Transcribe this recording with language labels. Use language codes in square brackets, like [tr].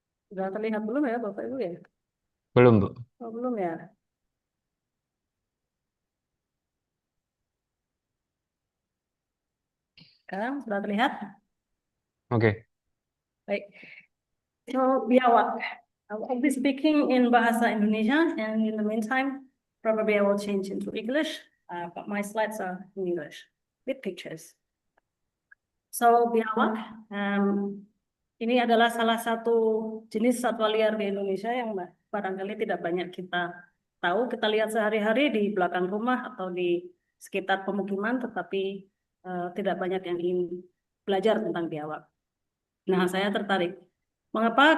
[id] Sudah terlihat belum ya Bapak Ibu ya? Belum, Bu. Oh, belum ya? Sekarang sudah terlihat? Oke. Baik. So, biawak. [en] I will be speaking in Bahasa Indonesia, and in the meantime, probably I will change into English, but my slides are in English with pictures. [id] So, biawak, ini adalah salah satu jenis satwa liar di Indonesia yang barangkali tidak banyak kita tahu. Kita lihat sehari-hari di belakang rumah atau di sekitar pemukiman, tetapi tidak banyak yang ingin belajar tentang biawak. Nah, saya tertarik. Mengapa?